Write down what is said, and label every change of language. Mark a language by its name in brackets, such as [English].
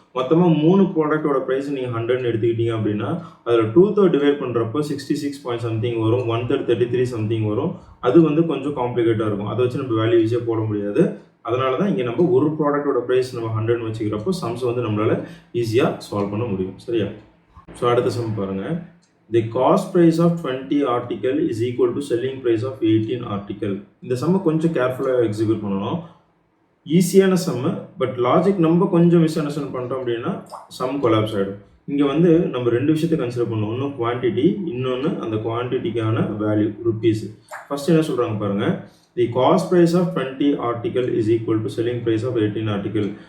[Tamil] மொத்தமாக 3 ப்ராடக்டோட ப்ரைஸ் நீங்கள் 100ன்னு எடுத்துக்கிட்டீங்க அப்படின்னா அதில் 2/3 டிவைட் பண்ணுறப்போ 66 பாயிண்ட் சம்திங் வரும், 1/3 33 சம்திங் வரும். அது வந்து கொஞ்சம் காம்ப்ளிகேட்டாக இருக்கும். அதை வச்சு நம்ம வேல்யூ ஈஸியாக போட முடியாது. அதனால தான் இங்கே நம்ம ஒரு ப்ராடக்டோட ப்ரைஸ் நம்ம 100ன்னு வச்சுக்கிறப்போ சம்ஸ் வந்து நம்மளால் ஈஸியாக சால்வ் பண்ண முடியும். சரியா? ஸோ அடுத்த சம் பாருங்கள். [English] The cost price of 20 article is equal to selling price of 18 article. [Tamil] இந்த சம்மை கொஞ்சம் கேர்ஃபுல்லாக எக்ஸிக்யூட் பண்ணணும். ஈஸியான சம்மு, பட் லாஜிக் நம்ம கொஞ்சம் மிஸ் அண்டர்ஸ்டாண்ட் பண்ணுறோம் அப்படின்னா சம் கொலாப்ஸ் ஆகிடும். இங்கே வந்து நம்ம 2 விஷயத்தை கன்சிடர் பண்ணணும். ஒன்று குவான்டிட்டி, இன்னொன்று அந்த குவான்டிட்டிக்கான வேல்யூ ருப்பீஸ். [English] first [Tamil] என்ன சொல்கிறாங்க பாருங்கள், [English] The cost price of 20 article is equal to selling price of 18 article.